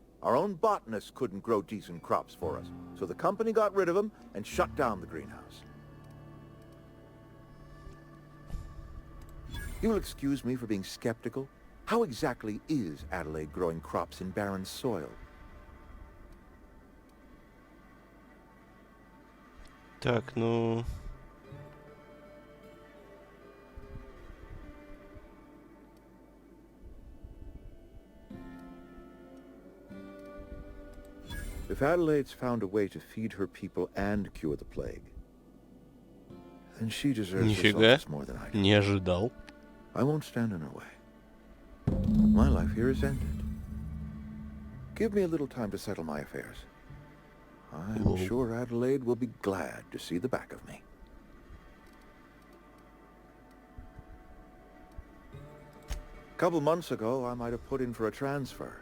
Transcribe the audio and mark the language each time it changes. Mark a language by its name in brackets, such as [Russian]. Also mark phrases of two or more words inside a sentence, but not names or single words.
[English] Our own botanists couldn't grow decent crops for us, so the company got rid of them and shut down the greenhouse. You'll excuse me for being skeptical. How exactly is Adelaide growing crops in barren soil? [Russian] Так, ну... [English] If Adelaide's found a way to feed her people and cure the plague, then she deserves herself [Russian] Нифига. [English] this more than I do. [Russian] Не ожидал. [English] I won't stand in her way. My life here is ended. Give me a little time to settle my affairs. I'm Whoa. sure Adelaide will be glad to see the back of me. A couple months ago, I might have put in for a transfer.